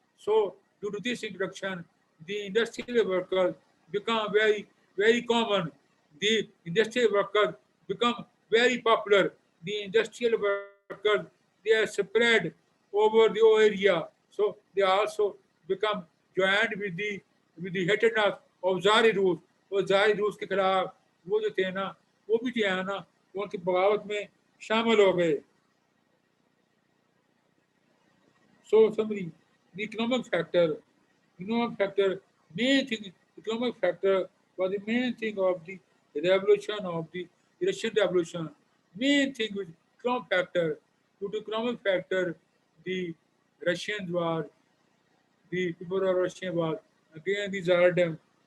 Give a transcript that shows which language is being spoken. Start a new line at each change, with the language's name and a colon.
English: So due to this introduction, the industrial workers become very common. The industrial workers become very popular. The industrial workers, they are spread over the whole area. So they also become joined with the hatredness of Tsari Rus.
Urdu: اور ظاہر روس کے خلاف وہ جو تھے نا وہ بھی جو ہے نا ان کی بغاوت میں شامل ہو گئے.
English: So summary, the economic factor, main thing, economic factor was the main thing of the revolution of the Russian Revolution. Main thing with economic factor, due to economic factor, the Russians were, the people of Russia was again the Tsardom.